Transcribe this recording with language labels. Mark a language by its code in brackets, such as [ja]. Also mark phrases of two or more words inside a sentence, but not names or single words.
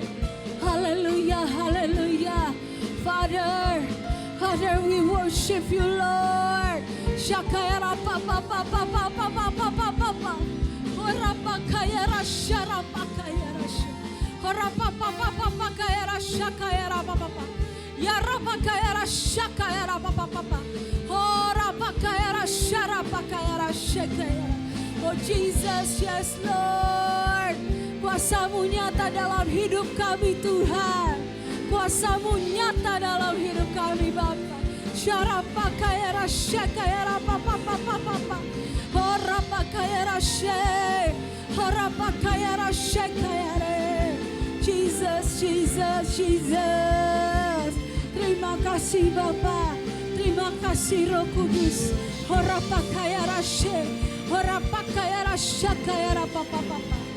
[en] Hallelujah, hallelujah. Father, Father, we worship You, Lord. Shakayara papa papa papa papa papa. Orapakayara sharapakayara she. Orapapa papa kayara shakayara papa. Yarapakayara shakayara papa papa. Orapakayara sharapakayara shakayara. Oh Jesus, yes Lord. [id] Kuasa-Mu nyata dalam hidup kami Tuhan. Kuasa-Mu nyata dalam hidup kami Bapa. Sharapakayara shakayara papa papa papa. Orapakayara she. Orapakayara shakayara. [en] Jesus, Jesus, Jesus. [id] Terima kasih Bapa. Terima kasih Roh Kudus. Orapakayara she. Orapakayara shakayara papa papa.